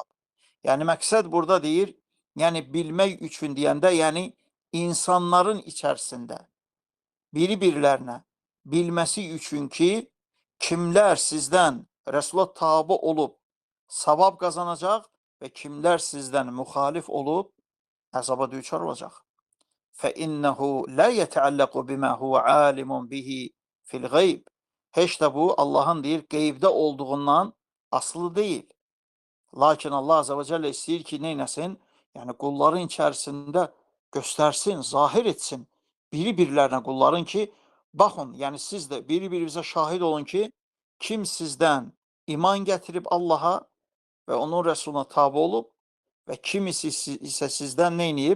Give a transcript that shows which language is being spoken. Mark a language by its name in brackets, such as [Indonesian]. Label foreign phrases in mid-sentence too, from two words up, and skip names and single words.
[Azerbaijani] Yəni məqsəd burada deyir, yəni bilmək üçün deyəndə, yəni insanların içərisində biri-birlərinə bilməsi üçün ki, kimlər sizdən Rəsula tabi olub savab qazanacaq və kimlər sizdən müxalif olub əzaba düçar olacaq. [Arabic] فَإِنَّهُ لَا يَتَعَلَّقُ بِمَا هُوَ عَالِمٌ بِهِ فِي الْغَيْبِ. [Azerbaijani] Heç də bu Allahın deyir qeybdə olduğundan asılı deyil. Lakin Allah [Arabic] عز وجل [Azerbaijani] istəyir ki, neynəsin? Yəni qulların içərisində göstərsin, zahir etsin biri-birlərinə qulların ki, baxın, yəni siz də biri-birinizə şahid olun ki, kim sizdən iman gətirib Allaha və onun Rəsuluna tabe olub və kimisi isə sizdən nə edib?